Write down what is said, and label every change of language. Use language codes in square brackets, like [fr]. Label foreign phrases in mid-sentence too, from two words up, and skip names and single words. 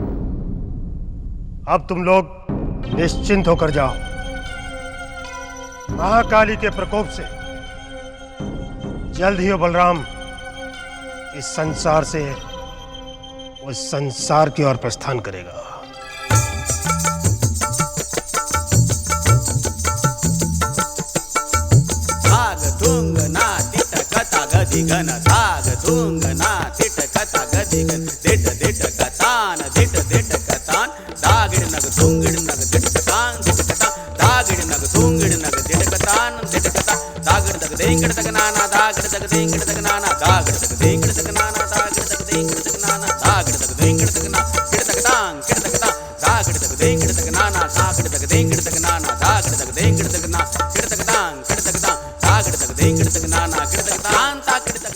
[hi] अब तुम लोग निश्चिंत होकर जाओ। महाकाली के प्रकोप से जल्द ही वो बलराम इस संसार से उस संसार की ओर प्रस्थान करेगा। धाग धुंग ना तिट कथा गदी गन, धाग धुंग ना तिट कथा गदी गन, दिट दिट कतान दिट दिट कतान, दागिड़ नग धुंगिड़ नग दिट कतान दिट कतान, दागिड़ नग धुंगिड़ नग दिट कतान दिट कतान, दागिड़ तक देंगिड़ तक नाना, दागिड़ तक देंगिड़ तक नाना, दागिड़ तक देंगिड़ तक नाना, दागिड़ तक देंगिड़ तक नाना, दागिड़ तक देंगिड़ तक ना, किड़ तक तांग किड़ तक ता, दागिड़ तक देंगिड़ तक नाना, दागिड़ तक देंगिड़ तक नाना, दागिड़ तक देंगिड़ तक ना, किड़ तक तांग किड़ तक ता, दागिड़ तक देंगिड़ तक नाना, किड़ तक तांग ता किड़ तक